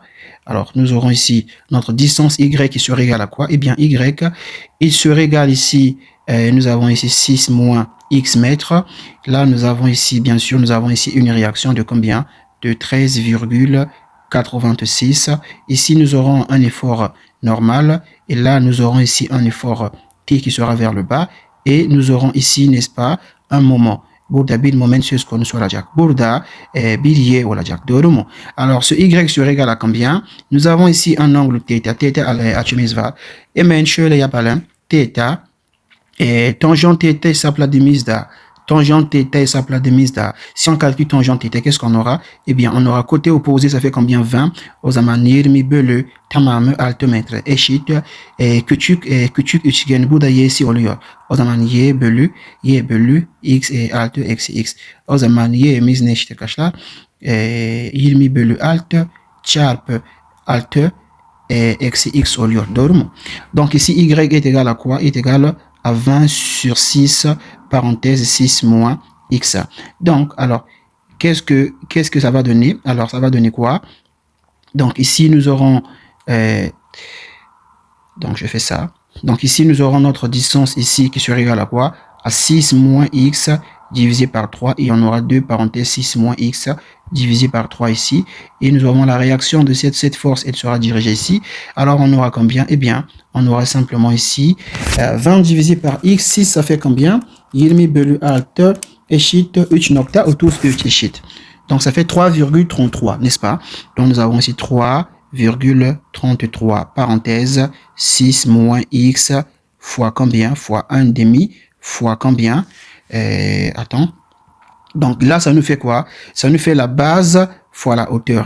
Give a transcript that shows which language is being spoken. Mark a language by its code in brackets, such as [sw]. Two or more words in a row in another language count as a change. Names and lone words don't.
[fr] Alors, nous aurons ici notre distance y qui serait égale à quoi? Eh bien, y, il serait égal ici, nous avons ici 6 moins x mètres. Là, nous avons ici, bien sûr, nous avons ici une réaction de combien? De 13,86. Ici, nous aurons un effort normal. Et là, nous aurons ici un effort T qui sera vers le bas. Et nous aurons ici, n'est-ce pas, un moment. [tr] Burada bir moment söz konusu olacak. Burada bir y olacak. Doğru mu? [fr] Alors, ce y serait égal à combien? Nous avons ici un angle θ. [tr] Θ açımız var. Hemen şöyle yapalım. Θ. Tangente θ hesapladığımızda tangente θ hesapladığımızda [fr] si on calcule tangente θ, qu'est-ce qu'on aura? Eh bien, on aura côté opposé, ça fait combien? 20. [tr] O zaman 20 bölü tamamı 6 metre eşit küçük üçgen, bu da y'si oluyor. O zaman y bölü x 6 eksi x. O zaman y'miz ne eşit arkadaşlar? 20 bölü 6 çarpı 6 eksi x oluyor. Doğru mu? [fr] Donc ici y est égal à quoi? Est égal à 20 sur 6, parenthèse 6 moins x. Donc, alors, qu'est-ce que ça va donner? Alors, ça va donner quoi? Donc, ici, nous aurons... donc, je fais ça. Donc, ici, nous aurons notre distance ici qui serait égale à quoi? À 6 moins x divisé par 3. Et on aura 2 parenthèses 6 moins x divisé par 3 ici. Et nous aurons la réaction de cette force, elle sera dirigée ici. Alors, on aura combien? Eh bien, on aura simplement ici 20 divisé par x. 6, ça fait combien? [tr] 20 bölü 6 eşit 3.33 eşit. [fr] Donc, ça fait 3,33, n'est-ce pas? Donc, nous avons ici 3,33, parenthèse, 6 moins x fois combien? Fois 1 demi, fois combien? Attends. Donc, là, ça nous fait quoi? Ça nous fait la base fois la hauteur.